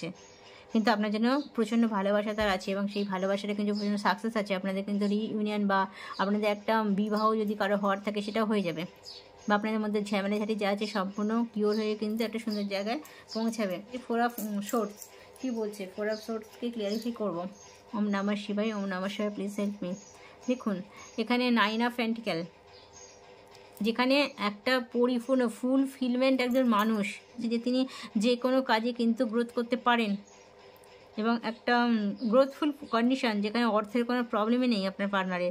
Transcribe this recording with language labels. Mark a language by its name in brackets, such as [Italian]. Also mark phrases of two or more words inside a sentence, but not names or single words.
[Bangla] কিন্তু আপনার জন্য প্রচণ্ড ভালোবাসা তার আছে, এবং সেই ভালোবাসাটা কিন্তু প্রচণ্ড সাকসেস আছে। আপনাদের কিন্তু রিইউনিয়ন বা আপনাদের একটা বিবাহ যদি কারো হওয়ার থাকে, সেটাও হয়ে যাবে, বা আপনাদের মধ্যে ঝামেলাঝাটি যা আছে সম্পূর্ণ কিওর হয়ে কিন্তু একটা সুন্দর জায়গায় পৌঁছাবে। এই 4 অফ সোর্স কী বলছে? 4 অফ সোর্সকে ক্লিয়ারিফাই করবো। [Sanskrit] ওম নমঃ শিবায়, ওম নমঃ শিবায়, [English] please help me. [Bangla] দেখুন, এখানে 9 অফ পেন্টিক্যাল, যেখানে একটা পরিপূর্ণ ফুলফিলমেন্ট একজন মানুষ, যে তিনি যে কোনো কাজে কিন্তু গ্রোথ করতে পারেন, এবং একটা [English] growthful condition, [Bangla] যেখানে অর্থের কোনো প্রবলেমই নেই আপনার পার্টনারের।